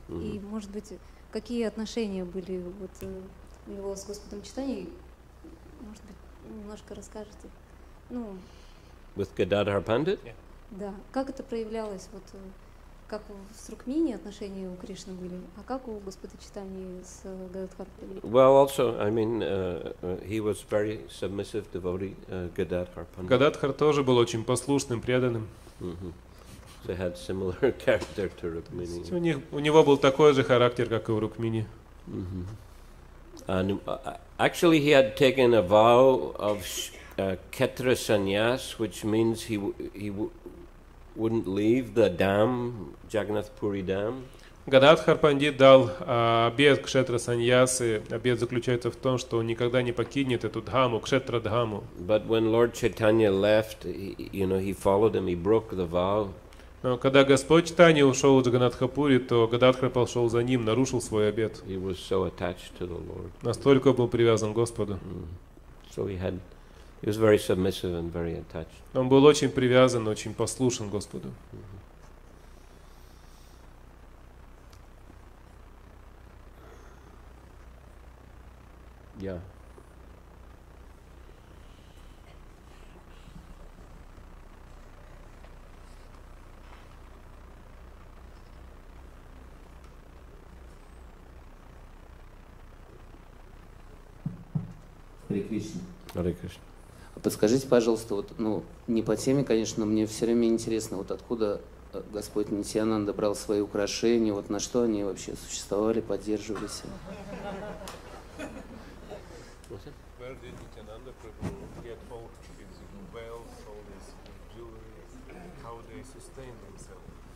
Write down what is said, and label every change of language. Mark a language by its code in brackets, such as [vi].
[ru] И, может быть, какие отношения были у него с Господом Чайтаньей? Может быть, немножко расскажете? [en] With Gadadhar Pandit? [ru] Да. Как это проявлялось? Как с Рукмини отношения у Кришны были, а как у Господа Чайтаньи с Гададхар Пандитом? [en] Well, also, I mean, he was very submissive devotee, Gadadhar Pandit. [ru] Гададхар тоже был очень послушным, преданным. [en] They had similar character to Rukmini. [ru] У него был такой же характер, как и у Рукмини. [en] And actually, he had taken a vow of Ketra Sannyas, which means he wouldn't leave the dam, Jagannath Puri dam. [ru] Гададхар Пандит дал обет Кшетра Саньясы. Обет заключается в том, что он никогда не покинет эту дхаму, Кшетра дхаму. [en] But when Lord Chaitanya left, he followed him, he broke the vow. [ru] Но когда Господь Чайтанья ушел в Джаганнатхапури, то Гададхар пошел за ним, нарушил свой обет. [en] He was so attached to the Lord. [ru] Настолько был привязан к Господу. [en] So he was very submissive and very attached. [ru] Он был очень привязан, очень послушен Господу. [en] Yeah. [ru] Харе Кришна. Харе Кришна. Подскажите, пожалуйста, вот, ну, не по теме, конечно, но мне все время интересно, вот откуда Господь Нитьянанда брал свои украшения, вот на что они вообще существовали, поддерживались. [en] Where did Nityananda Prabhu get all his wealth, all his jewelry, how they sustain themselves?